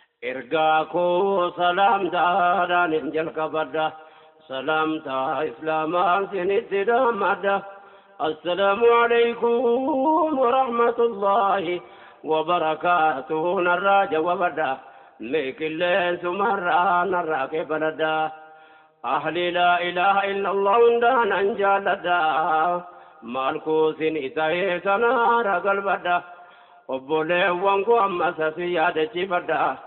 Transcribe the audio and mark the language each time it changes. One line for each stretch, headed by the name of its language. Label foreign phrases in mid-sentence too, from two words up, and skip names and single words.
Oromo: Ergaa koo salaamtaadhaan hin jalqabadha. Salaamtaa Islaamaan sinitti dhaammadha.
Arabic: السلام عليكم ورحمة الله وبركاته.
Oromo: Narraa jawabadha. Mee qilleensumarraa narraa qeebaladha.
Arabic: أهل لا إله إلا الله
Oromo: hundaan an jaalladha. Maal kuusin isa eessanaara galbadha. Obboleewwan koo ammas asi yaadachifadha.